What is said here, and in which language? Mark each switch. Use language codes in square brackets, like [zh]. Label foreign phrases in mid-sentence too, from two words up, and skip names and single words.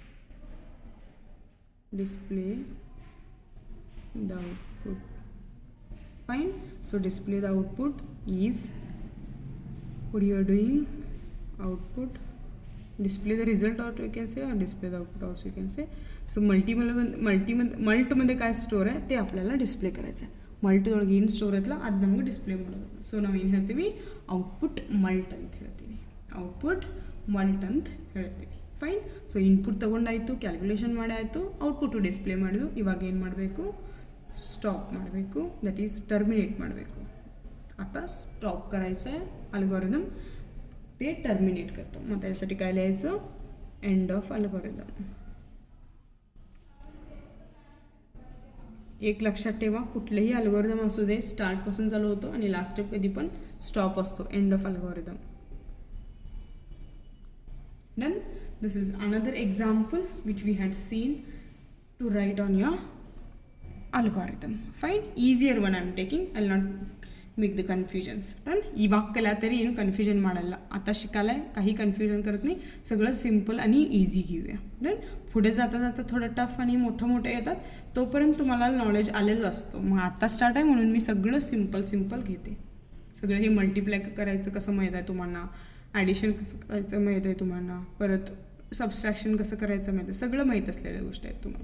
[en] display the output. Fine. So display the output is what you are doing, output display the result also you can say or display the output also you can say. [mr] So ಮಲ್ಟ್मध्ये काय ಸ್ಟೋರ್ आहे ते आपल्याला ಡಿಸ್ಪ್ಲೇ करायचं आहे. [kn] ಮಲ್ಟ್ದೊಳಗೆ ಏನು ಸ್ಟೋರ್ ಐತಲ್ಲ ಅದು ನಮಗೆ ಡಿಸ್ಪ್ಲೇ ಮಾಡೋದು. ಸೊ ನಾವು ಏನು ಹೇಳ್ತೀವಿ, [en] output mult [kn] ಅಂತ ಹೇಳ್ತೀವಿ. [en] output mult [kn] ಅಂತ ಹೇಳ್ತೀವಿ. ಫೈನ್. ಸೊ ಇನ್ಪುಟ್ ತೊಗೊಂಡಾಯಿತು, ಕ್ಯಾಲ್ಕುಲೇಷನ್ ಮಾಡಿ ಆಯಿತು, ಔಟ್ಪುಟ್ಟು ಡಿಸ್ಪ್ಲೇ ಮಾಡಿದ್ದು. ಇವಾಗ ಏನು ಮಾಡಬೇಕು, स्टॉप ಮಾಡಬೇಕು, [en] that is terminate ಮಾಡಬೇಕು. [mr] आता स्टॉप करायचं आहे अल्गोरिदम, ते टर्मिनेट करतो. मग त्यासाठी काय लिहायचं, [en] end of algorithm. [mr] एक लक्षात ठेवा, कुठलेही अल्गोरिदम असू दे स्टार्टपासून चालू होतो आणि [en] last step [mr] कधी पण स्टॉप असतो, [en] end of algorithm. Done. This is another example which we had seen to write on your algorithm. Fine. Easier one I am taking. I will not make the confusions. Done. [kn] ಇವಾಗ ಕಲಿತರೆ ಏನು कन्फ्युजन ಮಾಡಲ್ಲ. [mr] आता शिकायला काही कन्फ्युजन करत नाही, सगळं सिंपल आणि इझी घेऊया. डन. पुढे जाता जाता थोडं टफ आणि मोठं येतात, तोपर्यंत तुम्हाला नॉलेज आलेलं असतो. मग आता स्टार्ट आहे म्हणून मी सगळं सिंपल घेते. सगळं हे मल्टिप्लाय करायचं कसं माहीत आहे तुम्हाला, ॲडिशन कसं करायचं माहीत आहे तुम्हाला, परत सबस्ट्रॅक्शन कसं करायचं माहीत आहे, सगळं माहीत असलेल्या गोष्टी आहेत तुम्हाला.